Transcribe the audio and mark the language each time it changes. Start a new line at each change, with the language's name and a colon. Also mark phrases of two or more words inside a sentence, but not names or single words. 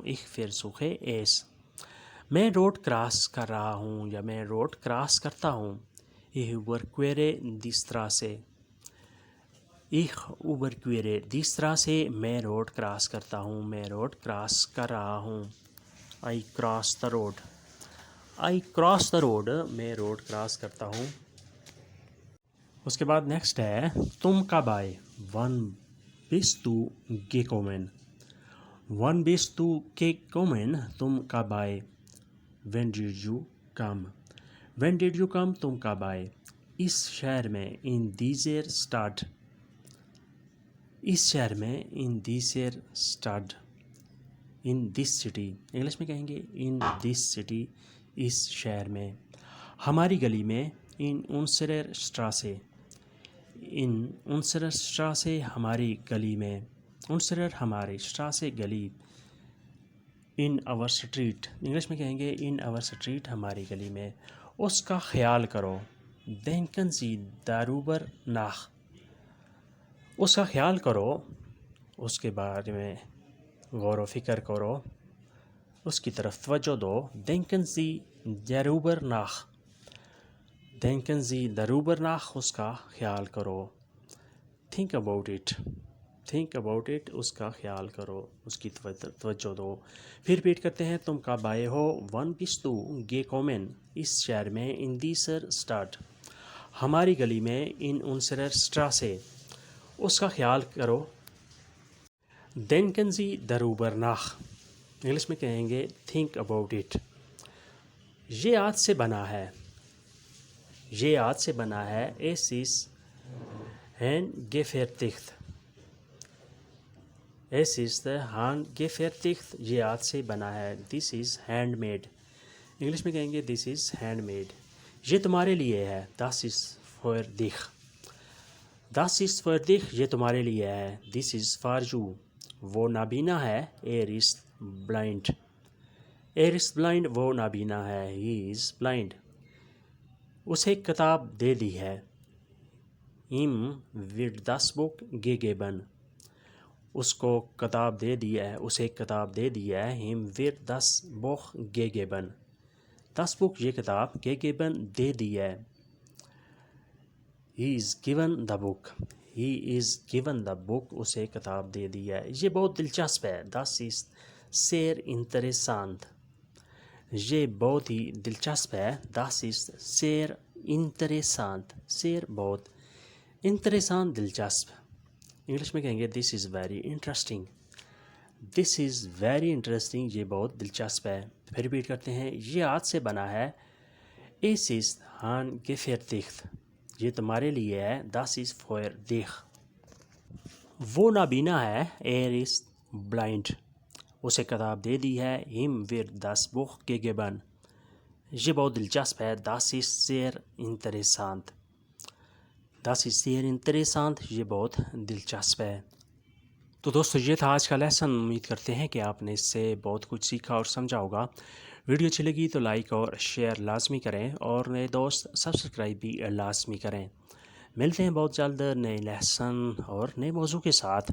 German: Ich versuche es.
Urdu: میں
English: road cross
Urdu: کر رہا ہوں یا میں
English: road cross
Urdu: کرتا ہوں.
German: Ich überquere die Straße. Ich überquere die Straße.
Urdu: میں
English: road cross
Urdu: کرتا ہوں، میں
English: road cross
Urdu: کر رہا ہوں.
English: I cross the road. I cross the road.
Urdu: میں
English: road cross
Urdu: کرتا ہوں. اس کے بعد نیکسٹ ہے تم کب آئے.
German: Wann bist du gekommen. Wann bist du gekommen.
Urdu: تم کب آئے.
English: When did you come. When did you come.
Urdu: تم کب آئے. اس شہر میں
German: in dieser Stadt.
Urdu: اس شہر میں
German: in dieser Stadt.
English: in this city.
Urdu: انگلش میں کہیں گے
English: in this city.
Urdu: اس شہر میں. ہماری گلی میں
German: in unserer Straße. in unserer Straße.
Urdu: ہماری گلی میں. unserer ہماری، Straße گلی.
English: in our street.
Urdu: انگلش میں کہیں گے
English: in our street.
Urdu: ہماری گلی میں. اس کا خیال کرو.
German: denken Sie darüber nach.
Urdu: اس کا خیال کرو، اس کے بارے میں غور و فکر کرو، اس کی طرف توجہ دو.
German: denken Sie darüber nach. denken Sie darüber nach.
Urdu: اس کا خیال کرو.
English: think about it. think about it.
Urdu: اس کا خیال کرو، اس کی توجہ دو. پھر ریپیٹ کرتے ہیں تم کب آئے ہو.
German: Wann bist du gekommen.
Urdu: اس شہر میں
German: in dieser Stadt.
Urdu: ہماری گلی میں
German: in unserer Straße.
Urdu: اس کا خیال کرو.
German: denken Sie darüber nach.
Urdu: انگلش میں کہیں گے
English: think about it.
Urdu: یہ آج سے بنا ہے. یہ آج سے بنا ہے.
German: Es ist handgefertigt. Es ist handgefertigt.
Urdu: یہ آج سے بنا ہے.
English: This is handmade.
Urdu: انگلش میں کہیں گے
English: this is handmade.
Urdu: یہ تمہارے لیے ہے.
German: Das ist für dich. Das ist für dich.
Urdu: یہ تمہارے لیے ہے.
English: This is for you.
Urdu: وہ نابینا ہے.
German: Er ist blind. Er ist blind.
Urdu: وہ نابینا ہے.
English: He is blind.
Urdu: اسے کتاب دے دی ہے.
German: Ihm wird das Buch gegeben.
Urdu: اس کو کتاب دے دی ہے. اسے کتاب دے دی ہے.
German: Ihm wird das Buch gegeben. Das Buch
Urdu: یہ کتاب gegeben دے دی ہے.
English: He is given the book. He is given the book.
Urdu: اسے کتاب دے دی ہے. یہ بہت دلچسپ ہے.
German: Das ist sehr interessant.
Urdu: یہ بہت ہی دلچسپ ہے.
German: Das ist sehr interessant.
Urdu: sehr بہت، interessant دلچسپ. انگلش میں کہیں گے
English: this is very interesting. This is very interesting.
Urdu: یہ بہت دلچسپ ہے. پھر ریپیٹ کرتے ہیں. یہ آج سے بنا ہے.
German: Es ist handgefertigt.
Urdu: یہ تمہارے لیے ہے.
German: Das ist für dich.
Urdu: وہ نابینا ہے.
German: Er ist blind.
Urdu: اسے کتاب دے دی ہے.
German: Ihm wird das Buch gegeben.
Urdu: یہ بہت دلچسپ ہے.
German: Das ist sehr interessant. Das ist sehr interessant.
Urdu: یہ بہت دلچسپ ہے. تو دوستو یہ تھا آج کا لیسن. امید کرتے ہیں کہ آپ نے اس سے بہت کچھ سیکھا اور سمجھا ہوگا. ویڈیو اچھی لگی تو لائک اور شیئر لازمی کریں اور نئے دوست سبسکرائب بھی لازمی کریں. ملتے ہیں بہت جلد نئے لیسن اور نئے موضوع کے ساتھ.